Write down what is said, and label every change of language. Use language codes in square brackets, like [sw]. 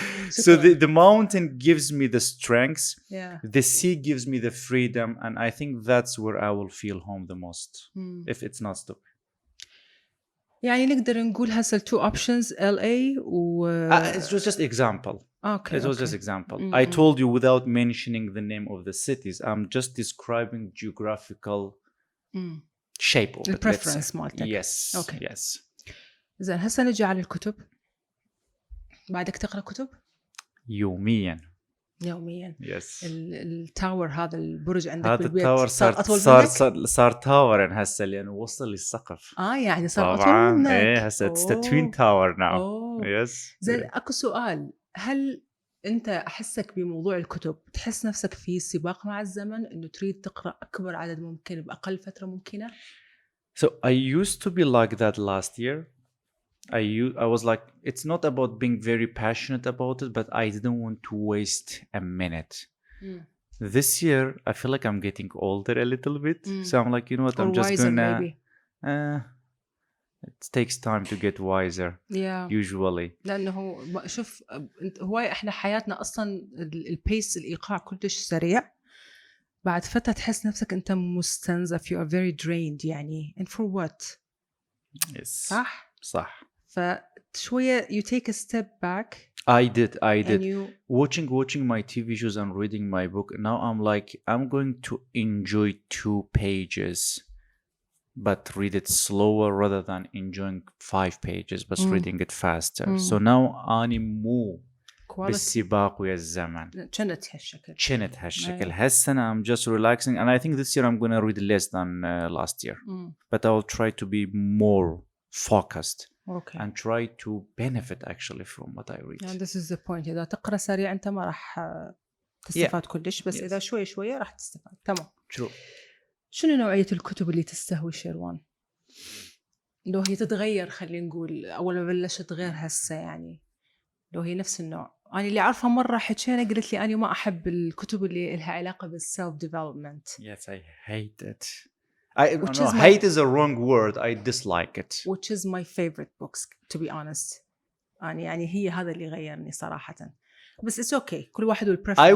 [en] So the mountain gives me the strength. yeah. The sea gives me the freedom, and I think that's where I will feel home the most. If it's not stupid. [ar] يعني نقدر نقول هسه [en] two options [ar] LA و [en] It was just example. okay. It was just example. I told you without mentioning the name of the cities. I'm just describing geographical shape of The it. [ar] preference مالتك. [en] Yes. Okay. Yes. [ar] زين هسه نجي على الكتب. بعدك تقرأ كتب؟ يوميا. يوميا. [en] Yes. [ar] التاور هذا البرج عندك هذا بالبيت التاور صار أطول منك؟ صار تاورا هسه لأنه وصل للسقف. يعني صار أطول طبعا منك. ايه هسه [en] it's the twin tower now. Yes. [ar] زين أكو سؤال هل أنت أحسك بموضوع الكتب تحس نفسك في سباق مع الزمن إنه تريد تقرأ أكبر عدد ممكن بأقل فترة ممكنة؟ [en] So I used to be like that last year. I was like, it's not about being very passionate about it, but I didn't want to waste a minute. This year, I feel like I'm getting older a little bit. So I'm like, you know what, I'm just gonna... it takes time to get wiser. Yeah. Usually. [ar] لأنه شوف هواي إحنا حياتنا أصلاً البيس الإيقاع كلش سريع. بعد فترة تحس نفسك أنت مستنزف. [en] You are very drained يعني. And for what? Yes. [ar] صح. فشوية [en] you take a step back. I did. And you... Watching my TV shows and reading my book. Now I'm like, I'm going to enjoy 2 pages, but read it slower rather than enjoying 5 pages, but reading it faster. So now [ar] أنا مو بالسباق ويا الزمن. كنت هالشكل. هالسنة [en] I'm just relaxing, and I think this year I'm going to read less than last year. But I will try to be more focused. Okay. And try to benefit actually from what I read. And this is the point. [ar] إذا تقرأ سريع أنت ما راح تستفاد كلش بس إذا شوي راح تستفاد. تمام. [en] True. [ar] شنو نوعية الكتب اللي تستهوي شيروان؟ لو هي تتغير خلينا نقول أول ما بلشت غير هسه يعني لو هي نفس النوع. أنا اللي أعرفها مرة حكينا قلت لي أنا ما أحب الكتب اللي لها علاقة بالself development. [en] Yes, I hate it. Hate is a wrong word. I dislike it. Which is my favorite books, to be honest. [ar] يعني هي هذا اللي غيرني صراحة. بس [en] it's okay. [ar] كل واحد والpreference.